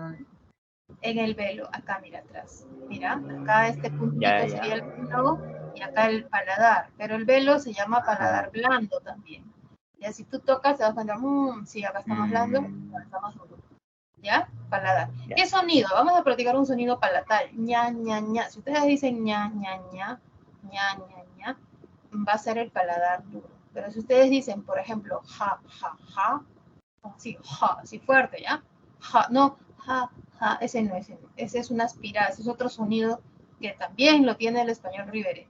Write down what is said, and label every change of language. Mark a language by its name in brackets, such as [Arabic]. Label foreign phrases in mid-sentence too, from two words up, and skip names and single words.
[Spanish] En el velo, acá mira atrás. Mira, acá este Ya, puntito ya. sería el velo y acá el paladar, pero el velo se llama Ajá. paladar blando también. Ya si tú tocas te das cuenta, sí, acá está más blando, acá Mm, está más duro. ¿Ya? Paladar. ya. ¿Qué sonido? Vamos a practicar un sonido palatal. ña, ña, ña. Si ustedes dicen ña, ña, ña, ña, ña, ña, va a ser el paladar duro. Pero si ustedes dicen, por ejemplo, ja, ja, ja, así, ja, así fuerte, ¿ya? Ja, no, ja, ja, ese no, ese no. Ese es una aspirada, ese es otro sonido que también lo tiene el español ribereño.